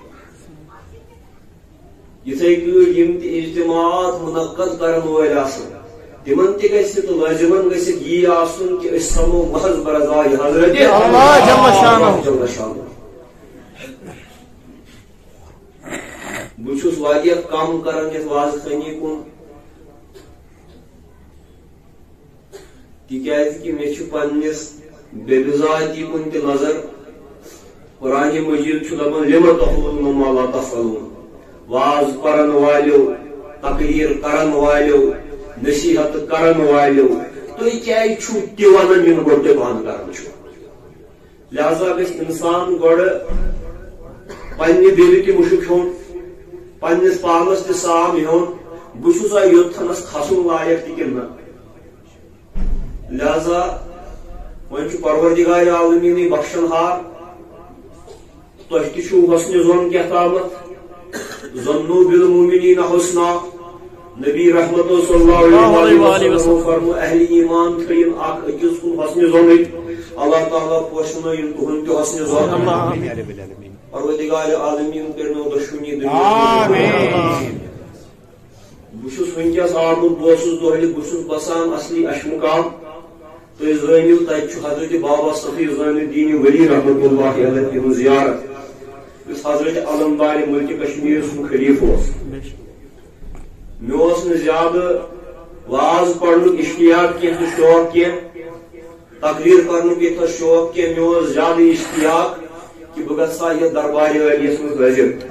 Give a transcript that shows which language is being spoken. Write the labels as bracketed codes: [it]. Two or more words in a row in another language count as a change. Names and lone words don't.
[ks] یِتھے کٲٹھۍ یِم تہِ اجتماعات منعقد کرن وٲلۍ آسن تمن تہِ گژھِ تہٕ لٲزمن گژھِ یی آسُن کہ أسۍ سمو محض برضایہِ حضرت اللہ [ar] جل شانہ [ks] بہٕ چھُس واریاہ کم کران یتھ واضح خٲنی کُن تِکیازِ کہ مےٚ چھُ پننِس بے بذاتی کُن تہِ نظر قرآن مجید چھُ دپان [ar] لِمَ تقولُونَ مَا لَا تَفْعَلُونَ [ks] واز پرن والو تقریر کرن والو نصیحت کرن والو تُہۍ کیازِ چھُو تہِ ونان یِم گۄڈٕ تُہۍ بنٛد کران چھُو لہذا گژھِ انسان گۄڈٕ پننہِ دِلہِ تہِ مُشُک ہیوٚن پننِس پانس تہِ سام ہیوٚن بہٕ چھُسا یوٚتتھنس کھسُن لایق تہِ کِنہٕ نہ لہذا وۄنۍ چھُ پروردگار عالمیٖنٕے بخشن ہار تۄہہِ تہِ چھُو حسنِ ظن کیٛاہتامتھ [ar] ظنوا بالمؤمنین حسنا [ks] نبی رحمت [ar] صلی اللہ علیہ وسلم [ks] فرمو اہل ایمان تھین اکھ أکِس کُن حسنِ ظنٕکۍ اللہ تعالیٰ پوشنٲیِن تُہُنٛد تہِ حسنِ ظن پروردگار عالمیٖن کٔرنو دۄشوٕنی دُنیا بہٕ چھُس وٕنکیٚس آمُت بہٕ اوسُس دۄہلہِ بہٕ چھُس بسان اصلی اشمُقام تُہۍ زٲنِو تتہِ چھُ حضرت بابا صفی زٲنِ الدین ولی [ar] رحمۃ اللہ علیہ [ks] تِہنٛز زیارت یُس حضرت علمدار ملکہ کشمیر سُنٛد خلیفہ اوس مےٚ اوس نہٕ زیادٕ واز پرنُک اشتیاق کینٛہہ تہٕ شوق کینٛہہ تقریر کرنُک ییٚتھس شوق کینٛہہ مےٚ اوس زیادٕ اشتیاق کہ بہٕ گژھٕ ہا یتھ دربارِ عالیَس منٛز حٲضِر